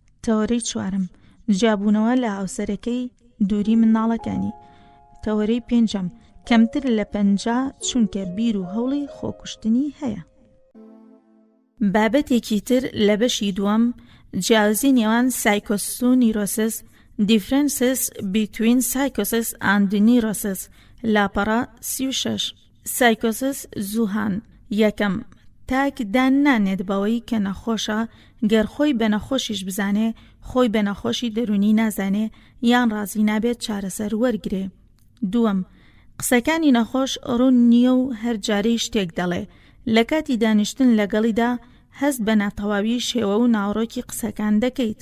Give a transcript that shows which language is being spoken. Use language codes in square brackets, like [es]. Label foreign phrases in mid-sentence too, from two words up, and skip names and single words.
[ckb] تەوەرەی چوارم، جیابوونەوە لە هاوسەرەکەی دووری منداڵەکانی. تەوەرەی پێنجەم، کەمتر لە 50 چونکە بیر و هەوڵی خۆکوشتنی هەیە. بابەتێکی تر لە بەشی دووەم، جیاوازی نێوان سایکۆسس و نیرۆسس، [en] differences between psychosis and neurosis، [ckb] لاپەڕە 36. سایکۆسس زووهان. یەکەم، تاک دان نانێت بەوەی کە نەخۆشە گەر خۆی بە نەخۆشیش بزانێ، خۆی بە نەخۆشی دەرونی نازانێ یان ڕازی نابێت چارەسەر وەرگرێ. دووەم، قسەکانی نەخۆش ڕوون نییە و هەر جارەی شتێک دەڵێ، لە کاتی دانیشتن لەگەڵیدا هەست بە ناتەواوی شێوە و ناوڕۆکی قسەکان دەکەیت.